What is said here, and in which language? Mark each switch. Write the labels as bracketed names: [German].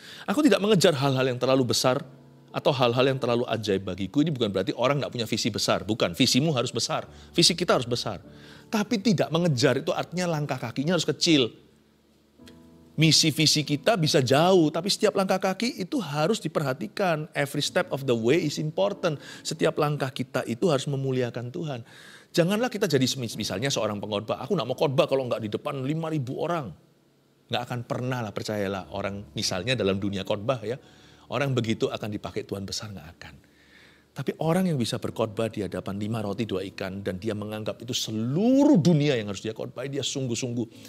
[Indonesian] Aku tidak mengejar hal-hal yang terlalu besar atau hal-hal yang terlalu ajaib bagiku. Ini bukan berarti orang tidak punya visi besar. Bukan, visimu harus besar. Visi kita harus besar. Tapi tidak mengejar itu artinya langkah kakinya harus kecil. Misi visi kita bisa jauh, tapi setiap langkah kaki itu harus diperhatikan. [English] Every step of the way is important. [Indonesian] Setiap langkah kita itu harus memuliakan Tuhan. Janganlah kita jadi misalnya seorang pengkhotbah. Aku tidak mau khotbah kalau nggak di depan 5.000 orang. Nggak akan pernah lah, percayalah, orang misalnya dalam dunia khotbah ya, orang begitu akan dipakai Tuhan besar, nggak akan. Tapi orang yang bisa berkhotbah di hadapan 5 roti 2 ikan dan dia menganggap itu seluruh dunia yang harus dia khotbah, dia sungguh-sungguh.